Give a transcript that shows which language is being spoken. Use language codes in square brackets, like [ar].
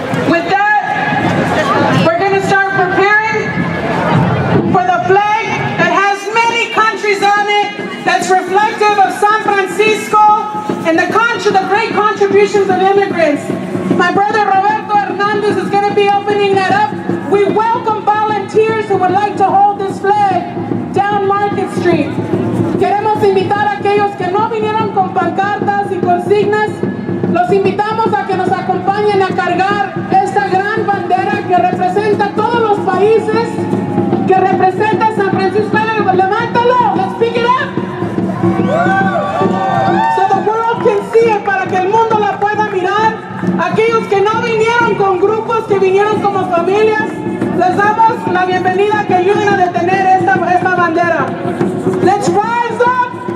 [en] With that, we're going to start preparing for the flag that has many countries on it, that's reflective of San Francisco and the great contributions of immigrants. My brother Roberto Hernandez is going to be opening that up. We welcome volunteers who would like to hold this flag down Market Street. [es] Queremos invitar a aquellos que no vinieron con pancartas y consignas. Los invitamos a que nos acompañen a cargar esta gran bandera que representa todos los países, que representa San Francisco. Levántalo, [en] let's pick it up. So the world can see it, [es] para que el mundo la pueda mirar. Aquellos que no vinieron con grupos, que vinieron como familias, les damos la bienvenida, que ayuden a detener esta bandera. [en] Let's rise up